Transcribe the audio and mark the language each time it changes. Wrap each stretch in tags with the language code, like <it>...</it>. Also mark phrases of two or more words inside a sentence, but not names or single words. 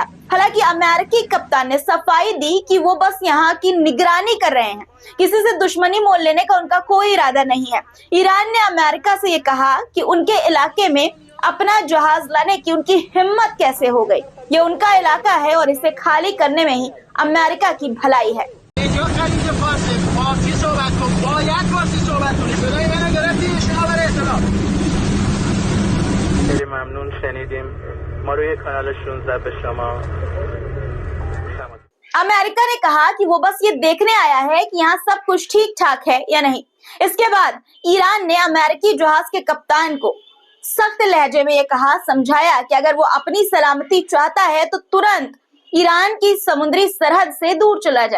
<hi>हालांकि अमेरिकी कप्तान ने सफाई दी कि वो बस यहाँ की निगरानी कर रहे हैं, किसी से दुश्मनी मोल लेने का उनका कोई इरादा नहीं है। ईरान ने अमेरिका से ये कहा कि उनके इलाके में अपना जहाज लाने की उनकी हिम्मत कैसे हो गई, ये उनका इलाका है और इसे खाली करने में ही अमेरिका की भलाई है।</hi> <fa>خیلی ممنون، شنیدیم. ما روی کانال 16 به شما</fa> <hi>अमेरिका ने कहा कि वो बस ये देखने आया है कि यहाँ सब कुछ ठीक ठाक है या नहीं। इसके बाद ईरान ने अमेरिकी जहाज के कप्तान को सख्त लहजे में ये कहा, समझाया कि अगर वो अपनी सलामती चाहता है तो तुरंत ईरान की समुद्री सरहद से दूर चला जाए।</hi>